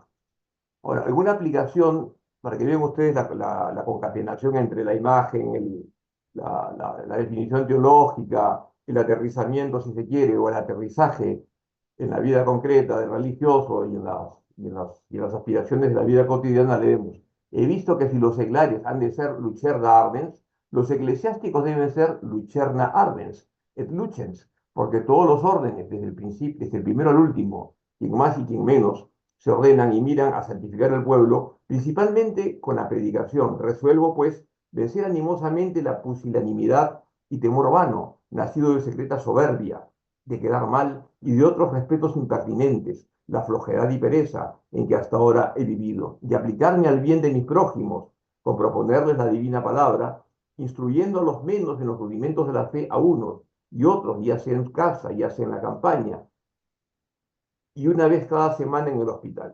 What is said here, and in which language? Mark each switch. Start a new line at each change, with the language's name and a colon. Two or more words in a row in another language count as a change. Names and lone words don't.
Spanish: Ahora, alguna aplicación, para que vean ustedes la concatenación entre la imagen, la definición teológica, el aterrizamiento, si se quiere, o el aterrizaje en la vida concreta del religioso y en las aspiraciones de la vida cotidiana, leemos. He visto que si los seglares han de ser
Latin: lucerna ardens,
Spanish: los eclesiásticos deben ser
Latin: lucerna ardens, et lucens,
Spanish: porque todos los órdenes, desde el principio, desde el primero al último, quien más y quien menos, se ordenan y miran a santificar al pueblo, principalmente con la predicación. Resuelvo, pues, vencer animosamente la pusilanimidad y temor vano, nacido de secreta soberbia, de quedar mal y de otros respetos impertinentes, la flojedad y pereza en que hasta ahora he vivido, de aplicarme al bien de mis prójimos, con proponerles la divina palabra, instruyendo a los menos en los rudimentos de la fe a unos y otros, ya sea en casa, ya sea en la campaña, y una vez cada semana en el hospital.